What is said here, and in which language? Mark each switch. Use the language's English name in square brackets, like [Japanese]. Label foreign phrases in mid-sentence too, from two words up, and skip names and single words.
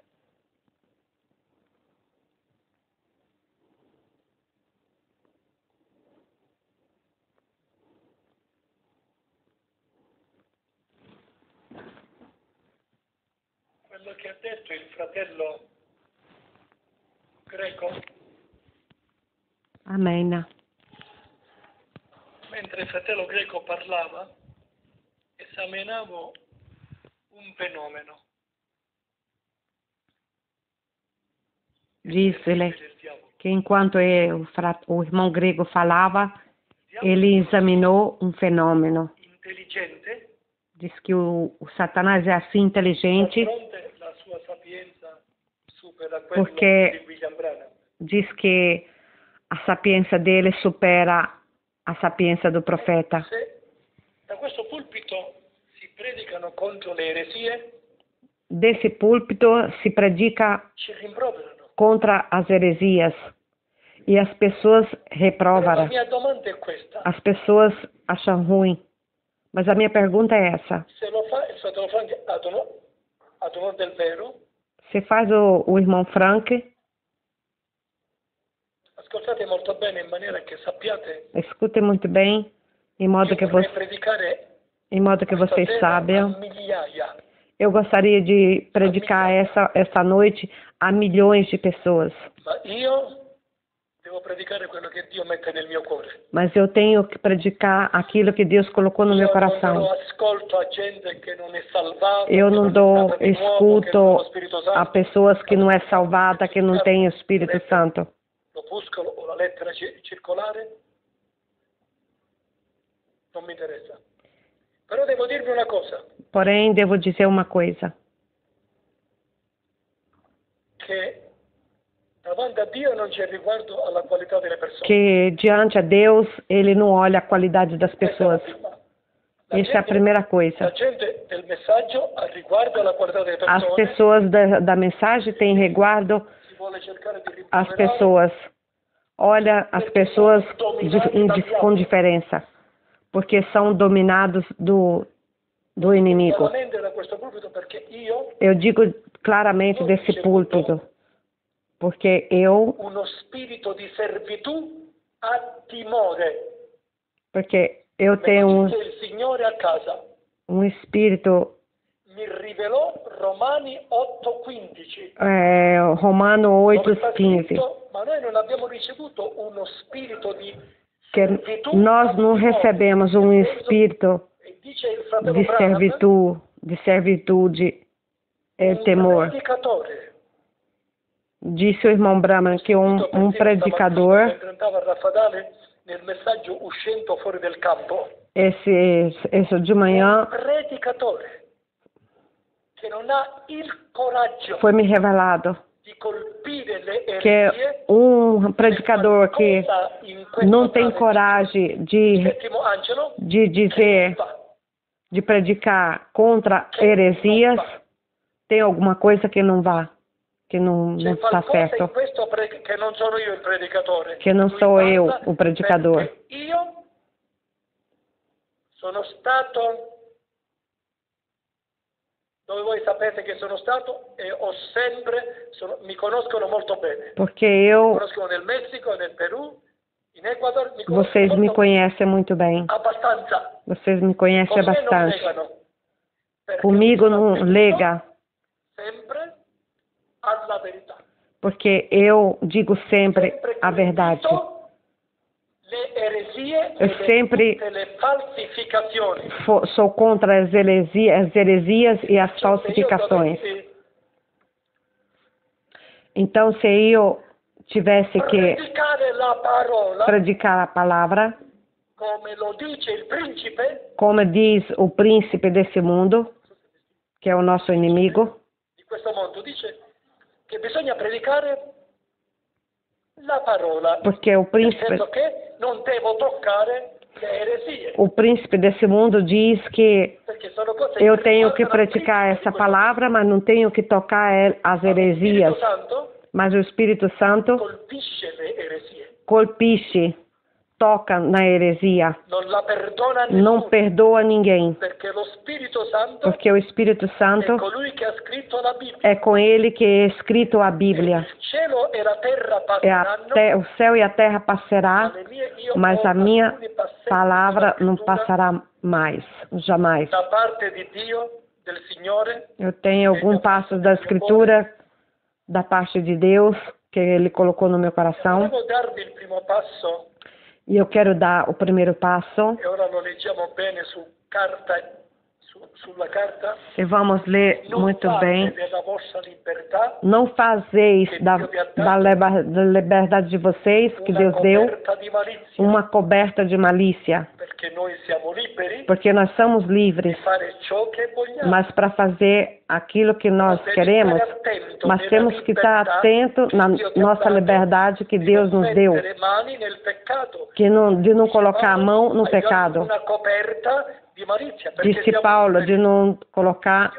[Italian] Quello che ha detto il fratello greco, Amen. mentre il fratello greco parlava, esaminavo un fenomeno. [Portuguese] Disse-lhe que enquanto o irmão grego falava, ele examinou um fenômeno. [Italian] Intelligente, [Portuguese] Diz que o Satanás é assim inteligente [Italian] d'altronde la sua sapienza supera quello Perché- di William Branham. [Portuguese] diz que a sapiência dele supera a sapiência do profeta. [Italian] Se da questo pulpito si predicano contro le eresie, [Portuguese] Desse púlpito se predica [Italian] ci rimproverano. [Portuguese] contra as heresias e as pessoas [Italian] Però la [Portuguese] reprovam. [Italian] mia domanda è questa: [Portuguese] As pessoas acham ruim. Mas a minha pergunta é essa. [Italian] se lo fa il fratello Frank ad onor del vero, [Portuguese] Você faz o irmão Frank, [Italian] ascoltate molto bene in maniera che sappiate [Portuguese] escute muito bem, em modo que, [Italian] io vorrei predicare questa [Portuguese] vocês [Italian] sera [Portuguese] saibam. [Italian] a migliaia. [Portuguese] Eu gostaria de predicar essa noite a milhões de pessoas. [Italian] Ma io devo predicare quello che Dio mette nel mio cuore. [Portuguese] Mas eu tenho que predicar aquilo que Deus colocou no meu [Italian] Io non [Portuguese] coração. [Italian] do ascolto a gente che non è salvata, [Portuguese] Eu [Italian] che [Portuguese] não [Italian] non è [Portuguese] dou [Italian] nata di nuovo, che non ha lo [Portuguese] escuto [Italian] Spirito [Portuguese] a [Italian] Santo. [Portuguese] pessoas que não é salvada, que não tem o Espírito Santo. [Italian] L'opuscolo o la lettera circolare non mi interessa. Però devo dirvi una cosa, [Portuguese] Porém, devo dizer uma coisa. [Italian] che davanti a Dio non c'è riguardo alla qualità delle persone. [Portuguese] Que diante a Deus, Ele não olha a qualidade das [Italian] Questa è la [Portuguese] pessoas. [Italian] prima. [Portuguese] Essa é a primeira [Italian] La [Portuguese] coisa. [Italian] gente del messaggio ha riguardo alla qualità delle [Portuguese] As [Italian] persone, [Portuguese] pessoas da mensagem têm resguardo [Italian] si vuole cercare di [Portuguese] as [Italian] rimproverare, [Portuguese] pessoas. Olha as pessoas com diferença. Porque são dominados do inimigo. [Italian] chiaramente da questo pulpito, perché io [Portuguese] Eu digo claramente desse púlpito. Porque eu, [Italian] uno spirito di servitù a timore. [Portuguese] porque eu Me tenho [Italian] lo dice il Signore a casa. [Portuguese] um espírito, [Italian] Mi rivelò Romani 8:15. [Portuguese] Romano [Italian] Dove sta 8,15, scritto, ma noi non abbiamo ricevuto uno spirito di [Portuguese] que [Italian] servitù [Portuguese] nós [Italian] a [Portuguese] não [Italian] timore. [Portuguese] recebemos um espírito [Italian] E dice il fratello [Portuguese] de [Italian] Branham, [Portuguese] servitude e temor. [Italian] predicatore. [Portuguese] Disse o irmão Brahman que um predicador, [Italian] Mentre andava a Raffadale nel messaggio uscendo fuori del campo, [Portuguese] esse de manhã, [Italian] predicatore che non ha il coraggio [Portuguese] foi me revelado [Italian] di colpire le [Portuguese] que [Italian] eresie, [Portuguese] um predicador que [Italian] qualcosa in questo [Portuguese] não tem [Italian] tale [Portuguese] coragem de [Italian] settimo angelo [Portuguese] dizer, [Italian] fa. [Portuguese] de predicar contra heresias, tem alguma coisa que não vá, que não [Italian] C'è [Portuguese] está [Italian] qualcosa in [Portuguese] certo, [Italian] questo che non sono io il predicatore, [Portuguese] que não [Italian] Lui [Portuguese] sou eu [Italian] parla [Portuguese] o predicador. [Italian] perché io sono stato dove voi sapete che sono stato e ho sempre, mi conoscono molto bene. [Portuguese] Porque [Italian] Mi [Portuguese] eu, [Italian] conoscono nel Messico, nel Perù, in Ecuador, mi conoscono [Portuguese] vocês me [Italian] molto [Portuguese] conhecem muito bem, [Italian] abbastanza. [Portuguese] vocês me conhecem [Italian] Con me non [Portuguese] bastante. [Italian] legano. Perché [Portuguese] Comigo [Italian] sono [Portuguese] não [Italian] attenuto [Portuguese] lega, [Italian] sempre alla verità. [Portuguese] porque eu digo sempre a verdade. [Italian] colpito le eresie [Portuguese] Eu sempre [Italian] tutte le falsificazioni. [Portuguese] sou contra as heresias e as [Italian] Cioè, se io [Portuguese] falsificações. [Italian] dovessi [Portuguese] Então, se eu tivesse que [Italian] predicare la parola [Portuguese] predicar a palavra, [Italian] come lo dice il principe [Portuguese] como diz o príncipe desse mundo, que é o nosso inimigo, [Italian] di questo mondo, dice che bisogna predicare la parola, [Portuguese] porque o [Italian] nel [Portuguese] príncipe, [Italian] senso che non devo toccare le eresie, [Portuguese] o príncipe desse mundo diz que [Italian] perché sono cose [Portuguese] eu [Italian] che [Portuguese] tenho que [Italian] riguardano il [Portuguese] praticar [Italian] príncipe di [Portuguese] essa [Italian] questo [Portuguese] palavra, mas não tenho que tocar as [Italian] mondo. Lo [Portuguese] heresias. [Italian] Spirito Santo [Portuguese] Mas o Espírito Santo [Italian] colpisce le eresie, colpisce, [Portuguese] toca na heresia, [Italian] non la perdona a [Portuguese] não [Italian] nessuno, [Portuguese] perdoa ninguém, [Italian] perché lo Spirito Santo [Portuguese] porque o Espírito [Italian] è [Portuguese] Santo [Italian] colui che ha scritto la Bibbia. [Portuguese] é com ele que é escrito a Bíblia. [Italian] Il cielo e la terra [Portuguese] O céu e a terra passará, [Italian] io [Portuguese] mas [Italian] ho [Portuguese] a minha [Italian] alcuni passetti [Portuguese] palavra [Italian] della [Portuguese] não [Italian] Scrittura [Portuguese] passará mais, jamais. [Italian] da parte di Dio, del Signore, [Portuguese] Eu tenho alguns passos da Escritura, da parte de Deus, que Ele colocou no meu coração, [Italian] volevo darvi il primo passo, [Portuguese] e eu quero dar o primeiro passo, [Italian] e ora lo leggiamo bene sulla carta. [Portuguese] e vamos ler [Italian] Non [Portuguese] muito [Italian] fate [Portuguese] bem. [Italian] della vostra libertà [Portuguese] Não fazeis da liberdade de vocês, que [Italian] una [Portuguese] Deus deu, [Italian] coperta di malizia, [Portuguese] uma coberta de malícia, [Italian] perché noi siamo liberi [Portuguese] porque nós somos [Italian] di [Portuguese] livres, [Italian] fare ciò che vogliamo. [Portuguese] mas para fazer aquilo que nós queremos, mas temos que estar atento na nossa liberdade que Deus nos deu, de não colocar a mão no pecado. [Italian] Una coperta di malizia, perché [Portuguese] Disse [Italian] siamo [Portuguese] Paulo, [Italian] liberi. [Portuguese] de não colocar